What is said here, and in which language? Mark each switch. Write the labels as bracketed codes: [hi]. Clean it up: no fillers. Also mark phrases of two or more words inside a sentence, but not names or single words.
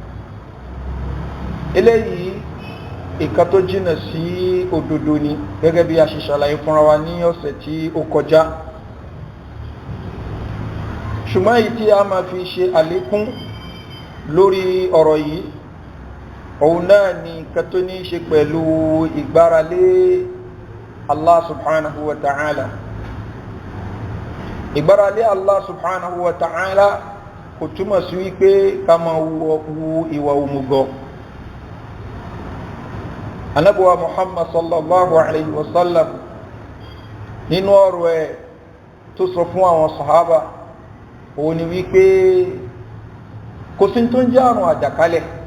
[yo] Eléyìí ìkan tó jìnà sí òdodo ni, gẹ́gẹ́ bí a ṣe ṣàlàyé fúnra wa ní ọ̀sẹ̀ tí ó kọjá. Ṣùgbọ́n èyí tí a máa fi ṣe àlékún lórí ọ̀rọ̀ yìí, òun náà ni nǹkan tó ní ṣe pẹ̀lú ìgbáralé [ar] الله سبحانه وتعالى. [yo] Ìgbáralé [ar] الله سبحانه وتعالى [yo] kò túmọ̀ sí wípé ká máa wu ìwà òmùgọ̀. Ànábì Muhammad [ar] صلى الله عليه وسلم [yo] nínú ọ̀rọ̀ ẹ̀ tó sọ fún àwọn sàhábà, òun ni wípé kò sí tó ń jẹ́ àrùn àjàkálẹ̀.